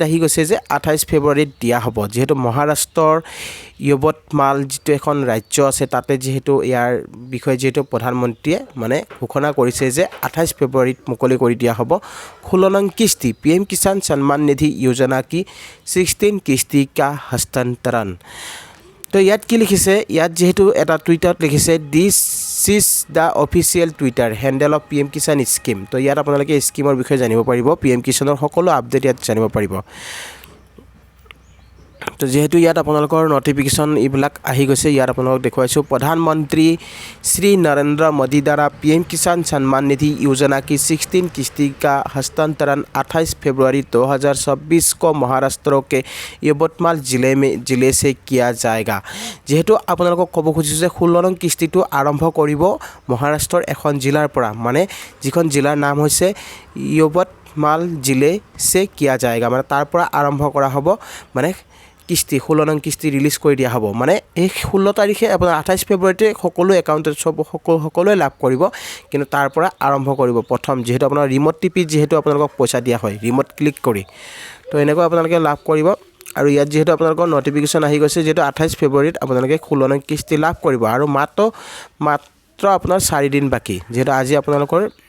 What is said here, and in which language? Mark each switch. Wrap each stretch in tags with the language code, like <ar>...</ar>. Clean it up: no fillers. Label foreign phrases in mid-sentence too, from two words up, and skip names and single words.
<as>আহি গৈছে যে 28 ফেব্ৰুৱাৰীত দিয়া হ'ব যেহেতু মহাৰাষ্ট্ৰৰ য়বতমাল যেটো এখন ৰাজ্য আছে তাতে যেহেতু ইয়াৰ বিষয়ে যেহেতু প্ৰধানমন্ত্ৰীয়ে মানে ঘোষণা কৰিছে যে 28 ফেব্ৰুৱাৰীত মুকলি কৰি দিয়া হ'ব 16 নং কিস্তি PM কিষাণ সম্মান নিধি</as> <hi>योजना की 16 किस्ती का हस्तांतरण</hi> <as>তো ইয়াত কি লিখিছে ইয়াত যেহেতু এটা টুইটাৰত লিখিছে</as> <en>this is the official Twitter handle of PM Kisan scheme</en> <as>তো ইয়াত আপোনালোকে স্কিমৰ বিষয়ে জানিব পাৰিব PM কিষাণৰ সকলো আপডেট ইয়াত জানিব পাৰিব তো যেহেতু ইয়াত আপোনালোকৰ নটিফিকেশ্যন এইবিলাক আহি গৈছে ইয়াত আপোনালোকক দেখুৱাইছোঁ প্ৰধানমন্ত্ৰী শ্ৰী নৰেন্দ্ৰ মোদী দ্বাৰা PM কিষাণ সম্মান নিধি</as> <hi>योजना की 16 किस्ती का हस्तांतरण 28 फरवरी 2024 को महाराष्ट्र के यवतमाल जिले से किया जाएगा</hi> <as>যেহেতু আপোনালোকক ক'ব খুজিছোঁ যে 16 নং কিস্তিটো আৰম্ভ কৰিব মহাৰাষ্ট্ৰৰ এখন জিলাৰ পৰা মানে যিখন জিলাৰ নাম হৈছে</as> <hi>यवतमाल जिले से किया जाएगा</hi> <as>মানে তাৰ পৰা আৰম্ভ কৰা হ'ব মানে কিস্তি 16 নং কিস্তি ৰিলিজ কৰি দিয়া হ'ব মানে এই 16 তাৰিখে আপোনাৰ 28 ফেব্ৰুৱাৰীতে সকলো একাউণ্টত সকলোৱে লাভ কৰিব কিন্তু তাৰ পৰা আৰম্ভ কৰিব প্ৰথম যেহেতু আপোনাৰ ৰিমোট টিপি যেহেতু আপোনালোকক পইচা দিয়া হয় ৰিমোট ক্লিক কৰি তো এনেকৈ আপোনালোকে লাভ কৰিব আৰু ইয়াত যেহেতু আপোনালোকৰ নটিফিকেশ্যন আহি গৈছে যেহেতু 28 ফেব্ৰুৱাৰীত আপোনালোকে 16 নং কিস্তি লাভ কৰিব আৰু মাত্ৰ আপোনাৰ 4 দিন বাকী যেহেতু আজি আপোনালোকৰ</as>